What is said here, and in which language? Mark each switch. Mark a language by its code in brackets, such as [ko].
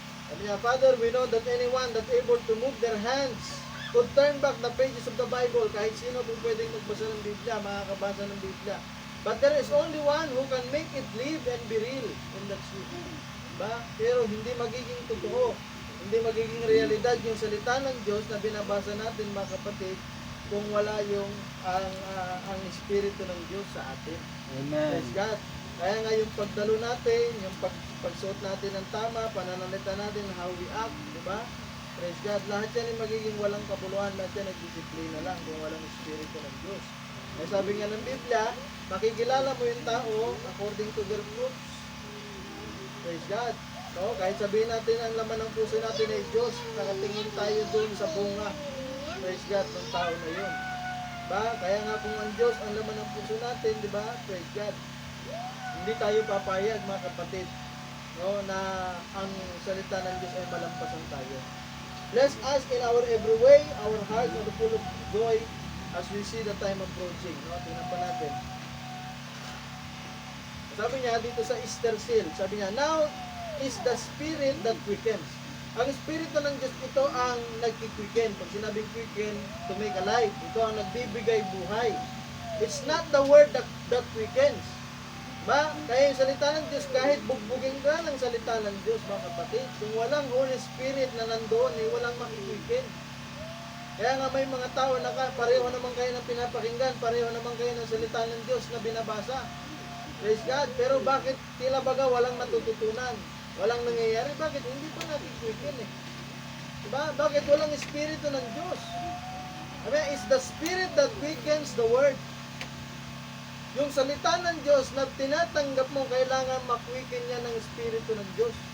[tl] Sabi niya, [en] Father, we know that anyone that able to move their hands could turn back the pages of the Bible. [tl] Kahit sino po pwedeng magbasa ng Biblia, [en] makakabasa ng Biblia. But there is only one who can make it live and be real in that truth. [tl] Diba? Pero hindi magiging totoo. Hindi magiging realidad yung salita ng Diyos na binabasa natin, mga kapatid, kung wala yung ang Espiritu ng Diyos sa atin. Amen. Praise God. Kaya nga yung pagdalo natin, yung pagsuot natin ng tama, pananalita natin, [en] how we act, [tl] di ba? Praise God. Lahat yan ay magiging walang kabuluhan, lahat yan ay disiplina lang kung walang Espiritu ng Diyos. Kaya sabi nga ng Biblia, makikilala mo yung tao [en] according to their fruits. [tl] Praise God. No, kahit sabihin natin ang laman ng puso natin ay Diyos, nakatingin tayo doon sa bunga. Praise God ng tao na yun. Diba? Kaya nga kung ang Diyos ang laman ng puso natin, di ba? Praise God. Hindi tayo papayag, mga kapatid, no, na ang salita ng Diyos ay malampasan tayo. [en] Bless us in our every way, our hearts are full of joy as we see the time approaching. [tl] No, tingnan pa natin. Sabi niya dito sa Easter seal, sabi niya, [en] now is the Spirit that quickens. [tl] Ang Espiritu ng Diyos ito ang nagki-quicken. Pag sinabing quicken, [en] to make alive, [tl] ito ang nagbibigay buhay. [en] It's not the word that quickens. [tl] Ba? Kaya yung salita ng Diyos, kahit bugbugin ka ng salita ng Diyos, mga kapatid, kung walang Holy Spirit na nandoon, eh, walang makikwicken. Kaya nga may mga tao na pareho naman kayo ng pinapakinggan, pareho naman kayo ng salita ng Diyos na binabasa. Praise God. Pero bakit tila baga walang natututunan? Walang nangyayari? Bakit? Hindi pa nakikwicken eh. Diba? Bakit walang Espiritu ng Diyos? [en] I mean, it's the Spirit that quickens the Word. [tl] Yung salita ng Diyos na tinatanggap mo, kailangan makwiken niya ng Espiritu ng Diyos.